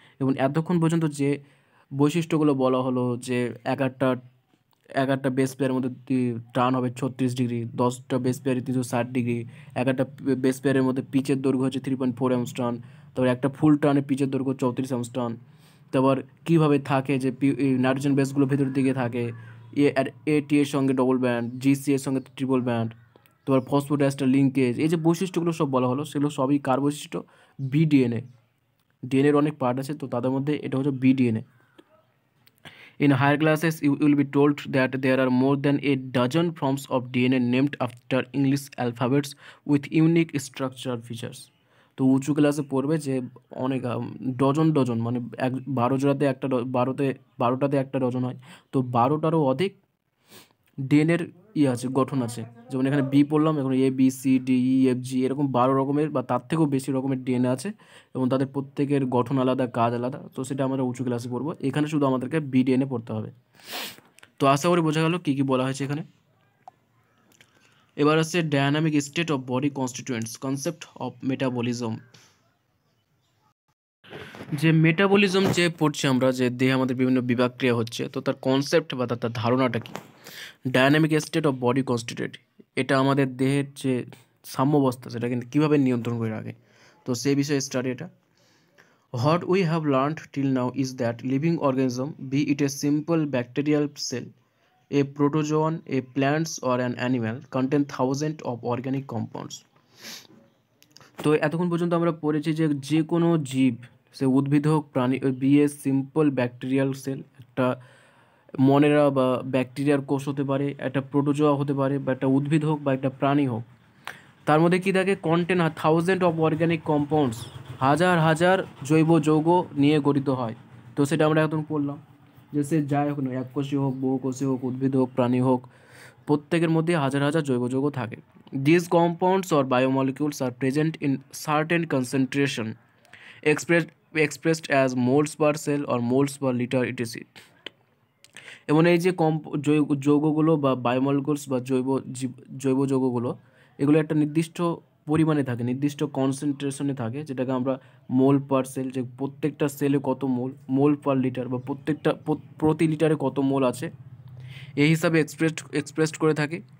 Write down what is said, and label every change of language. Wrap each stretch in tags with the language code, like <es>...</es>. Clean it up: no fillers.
<bn>এবং এতক্ষণ পর্যন্ত যে বৈশিষ্ট্যগুলো বলা হলো যে এক একটা এক একটা বেস পেয়ারের মধ্যে টার্ন হবে 36 ডিগ্রি, 10টা বেস পেয়ারে 360 ডিগ্রি, এক একটা বেস পেয়ারের মধ্যে পিচের দৈর্ঘ্য হচ্ছে 3.4 অ্যাংস্ট্রম, তারপর একটা ফুল টার্নের পিচের দৈর্ঘ্য 34 অ্যাংস্ট্রম, তারপর কীভাবে থাকে যে নাইট্রোজেন বেসগুলো ভেতরের দিকে থাকে, এটি এর সঙ্গে ডবল ব্যান্ড, জিসি এর সঙ্গে ট্রিপল ব্যান্ড, তারপর ফসফোডাইস্টার লিঙ্কেজ, এই যে বৈশিষ্ট্যগুলো সব বলা হলো সেগুলো সবই কার বৈশিষ্ট্য? বিডিএনএ। ডিএনএর অনেক পার্ট আছে, তো তাদের মধ্যে এটা হচ্ছে বিডিএনএ।</bn> <en>In higher classes, you will be told that there are more than a dozen forms of DNA named after English alphabets with unique structural features.</en> <bn>তো উঁচু ক্লাসে পড়বে যে অনেক ডজন ডজন মানে 12 জোড়াতে একটা 12টাতে একটা ডজন হয়, তো 12টারও অধিক ডিএনএর আছে, গঠন আছে। যেমন এখানে বি পড়লাম, এখন A B C D E F G এরকম 12 রকমের বা তার থেকেও বেশি রকমের ডিএনএ আছে এবং তাদের প্রত্যেকের গঠন আলাদা, কাজ আলাদা। তো সেটা আমরা উঁচু ক্লাসে পড়বো, এখানে শুধু আমাদেরকে বিডিএনএ পড়তে হবে। তো আশা করি বোঝা গেল কী কী বলা হয়েছে এখানে। এবার আসছে</bn> <en>Dynamic state of body constituents, concept of metabolism.</en> <bn>যে মেটাবলিজম যে পড়ছি আমরা, যে দেহে আমাদের বিভিন্ন বিভাগ ক্রিয়া হচ্ছে, তো তার কনসেপ্ট বা তার ধারণাটা কি?</bn> <en>dynamic state of body constituent,</en> <bn>এটা আমাদের দেহের যে সাম্যাবস্থা সেটা কিন্তু কীভাবে নিয়ন্ত্রণ করে রাখে, তো সেই বিষয়ে স্টাডি এটা।</bn> <en>What we have learned till now is that living organism, be it a simple bacterial cell, a protozoan, a plants or an animal, contain thousands of organic compounds.</en> <bn>তো এতক্ষণ পর্যন্ত আমরা পড়েছি যে যে কোনো জীব, সে উদ্ভিদ হোক প্রাণী,</bn> <en>be a simple bacterial cell,</en> <bn>একটা মনেরা বা ব্যাকটেরিয়ার কোষ হতে পারে, একটা প্রোটোজোয়া হতে পারে, বা একটা উদ্ভিদ হোক বা একটা প্রাণী হোক, তার মধ্যে কী থাকে?</bn> <en>contain thousand of organic compounds,</en> <bn>হাজার হাজার জৈব যৌগ নিয়ে গঠিত হয়। তো সেটা আমরা এখন পড়লাম যে সে যাই হোক না, এককোষী হোক, বহুকোষী হোক, উদ্ভিদ হোক, প্রাণী হোক, প্রত্যেকের মধ্যে হাজার হাজার জৈব যৌগ থাকে।</bn> <en>This compounds or biomolecules are present in certain concentration expressed as moles per cell or moles per liter etc.</en> <bn>এবং এই যে যৌগগুলো বা বায়োমলিকুলস বা জৈব যৌগগুলো, এগুলো একটা নির্দিষ্ট পরিমাণে থাকে, নির্দিষ্ট কনসেন্ট্রেশনে থাকে, যেটাকে আমরা মোল পার সেল, যে প্রত্যেকটা সেলে কত মোল, মোল পার লিটার বা প্রতি লিটারে কত মোল আছে, এই হিসাবে এক্সপ্রেসড করে থাকে।</bn>